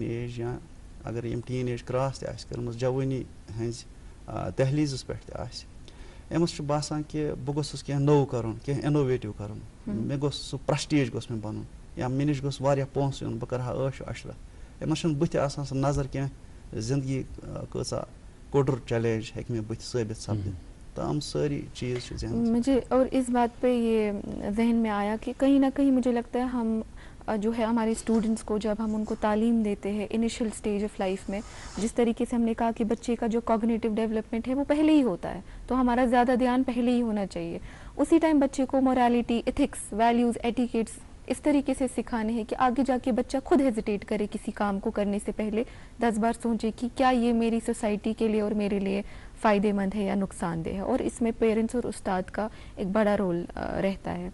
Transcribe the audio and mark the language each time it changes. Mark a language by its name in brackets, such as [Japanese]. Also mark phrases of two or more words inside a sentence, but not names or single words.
[Kashmiri] ایج یا اگر یِم [English] teen age cross [Kashmiri] تہِ آسہِ کٔرمٕژ جوٲنی ہٕنٛزِ دہلیٖزَس پٮ۪ٹھ تہِ آسہِ أمِس چھُ باسان کہِ بہٕ گوٚژھُس کینٛہہ نوٚو کَرُن کینٛہہ اِنوویٹِو کَرُن مےٚ گوٚژھ سُہ پرٛسٹیج گوٚژھ مےٚ بَنُن یا مےٚ نِش گوٚژھ واریاہ پونٛسہٕ یُن بہٕ کَرٕ ہا عٲش عشرت أمِس چھُنہٕ بٕتھِ آسان سۄ نظر کینٛہہ زندگی کۭژاہ کوٚڈُر چیلینج ہیٚکہِ مےٚ بٕتھِ ثٲبِت سپدِتھ تو ہم ساری چیز چھِ ذہن [Urdu] مجھے اور اس بات پہ یہ ذہن میں آیا کہ کہیں نہ کہیں مجھے لگتا ہے ہم جو ہے ہمارے اسٹوڈنٹس کو جب ہم ان کو تعلیم دیتے ہیں [English] initial stage of life [Urdu] میں جس طریقے سے ہم نے کہا کہ بچے کا جو [English] cognitive development [Urdu] ہے وہ پہلے ہی ہوتا ہے تو ہمارا زیادہ دھیان پہلے ہی ہونا چاہیے اسی ٹائم بچے کو [English] morality ethics values etiquettes [Urdu] اس طریقے سے سکھانے ہیں کہ آگے جا کے بچہ خود ہیزیٹیٹ کرے کسی کام کو کرنے سے پہلے 10 بار سوچے کہ کیا یہ میری سوسائٹی کے لیے اور میرے لیے فائدے مند ہے یا نقصان دہ ہے اور اس میں پیرنٹس اور استاد کا ایک بڑا رول رہتا ہے.